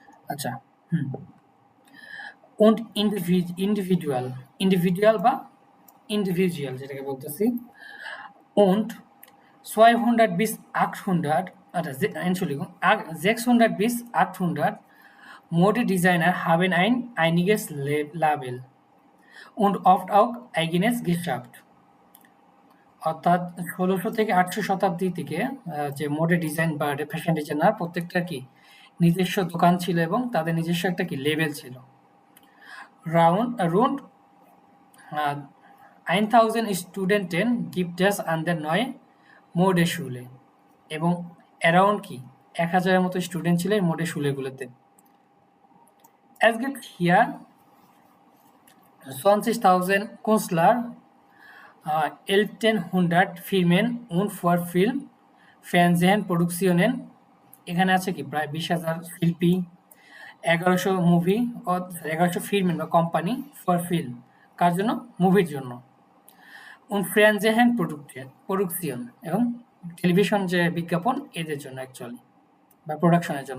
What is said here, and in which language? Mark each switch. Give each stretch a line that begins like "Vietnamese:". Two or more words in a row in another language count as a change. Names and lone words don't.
Bangla: আচ্ছা, হুম।
German: und
Bangla: ইন্ডিভিজুয়াল বা ইন্ডিভিজুয়াল যেটাকে বলতেছি
German: und 200 bis 800, Entschuldigung, 600 bis 800 Modedesigner haben ein einiges Label und oft auch eigenes Geschäft.
Bangla: অর্থাৎ ১৬০০ থেকে ৮০০ শতাব্দী থেকে যে মোডে ডিজাইন বা
English: fashion designer
Bangla: প্রত্যেকটা কি নিজস্ব দোকান ছিল এবং তাদের নিজস্ব একটা কি লেবেল ছিল।
German: Rund 1000 Studenten gibt es an der neuen Modeschule
Bangla: এবং অ্যারাউন্ড কি ১,০০০-এর মতো স্টুডেন্ট ছিল এই Modeschule-গুলোতে।
German: Es gibt hier 20.000 Künstler, 1,100 Firmen und für Film, Fernsehen, Produktionen
Bangla: এখানে আছে কি প্রায় 20,000 শিল্পী, ১১০০ মুভি ও ১১০০ ফিল্ম বা
English: company for film
Bangla: কার জন্য? মুভির জন্য।
German: und Fernsehen Produktion
Bangla: এবং টেলিভিশন যে বিজ্ঞাপন এদের জন্য অ্যাকচুয়ালি বা প্রোডাকশনের জন্য।